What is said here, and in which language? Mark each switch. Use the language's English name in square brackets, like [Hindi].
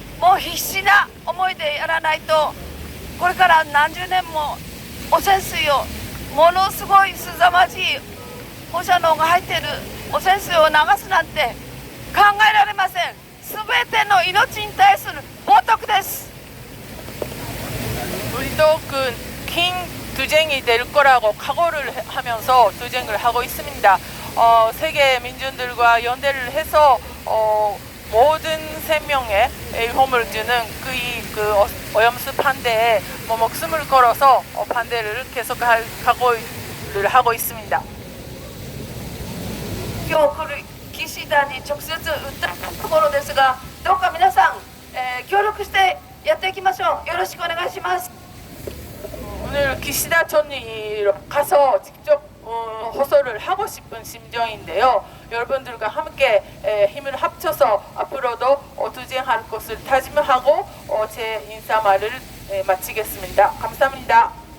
[Japanese] もう必死な思いでやらないと、これから何十年も汚染水を、ものすごいすざまじい放射能が入っている汚染水を流すなんて考えられません。すべての命に対する冒涜です。 [Korean] 우리도 그 긴 투쟁이 될 거라고 각오를 하면서 투쟁을 하고 있습니다. 세계 민중들과 연대를 해서 모든 생명에 위험을 주는 그 오염수 반대에 목숨을 걸어서 반대를 계속할 각오를 하고 있습니다. [Japanese] 今日来る岸田に直接訴えたところですが、どうか皆さん、協力してやっていきましょう。よろしくお願いします。 [Korean] 오늘 기시다 총리 가서 직접 호소를 하고 싶은 심정인데요. 여러분들과 함께 힘을 합쳐서 앞으로도 투쟁할 것을 다짐하고 제 인사말을 마치겠습니다. 감사합니다.